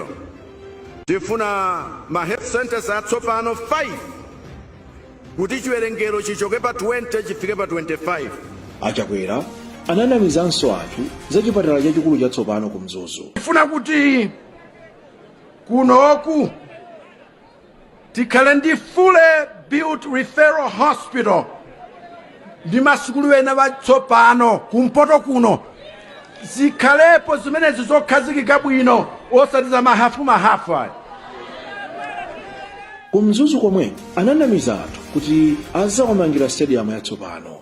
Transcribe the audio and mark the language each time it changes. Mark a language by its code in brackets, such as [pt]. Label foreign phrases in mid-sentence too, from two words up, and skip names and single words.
[ny] tifuna ma [en] health centers [ny] atsopano 5 kuti chiwerengero chichoke pa 20 chifike pa 25. Achakwera ananamizanso anthu za chipatala chachikulu chatsopano ku Mzuzu. Tifuna kuti kunoku tikhale ndi [en] fully built referral hospital [ny] ndi masukulu ena watsopano kumpoto kuno zikhalepo zimenezi zokhazikika bwino osati za mahafu ayi. Ku Mzuzu komwe ananamiza anthu kuti azawamangira stadium yatsopano.